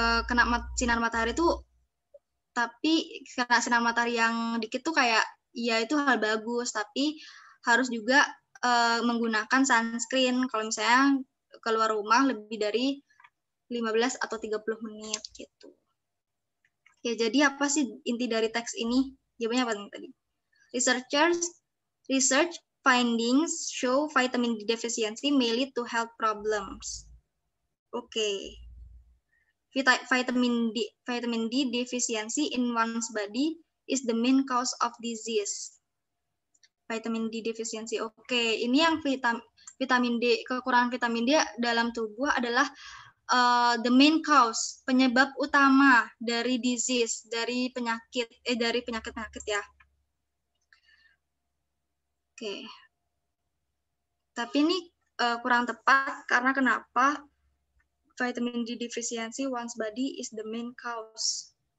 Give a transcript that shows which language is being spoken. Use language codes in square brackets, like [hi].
[id] Kena sinar matahari tuh, tapi kena sinar matahari yang dikit tuh kayak ya itu hal bagus, tapi harus juga menggunakan sunscreen kalau misalnya keluar rumah lebih dari 15 atau 30 menit gitu. Ya, jadi apa sih inti dari teks ini? Jawabannya apa tadi? [en] Research findings show vitamin D deficiency may lead to health problems. Oke. Vitamin D deficiency in one's body is the main cause of disease. Vitamin D deficiency. [id] Oke, ini yang vitamin D, kekurangan vitamin D dalam tubuh adalah [en] the main cause, [id] penyebab utama dari disease, dari penyakit ya. Oke. Tapi ini kurang tepat karena kenapa? [en] Vitamin D deficiency one's body is the main cause.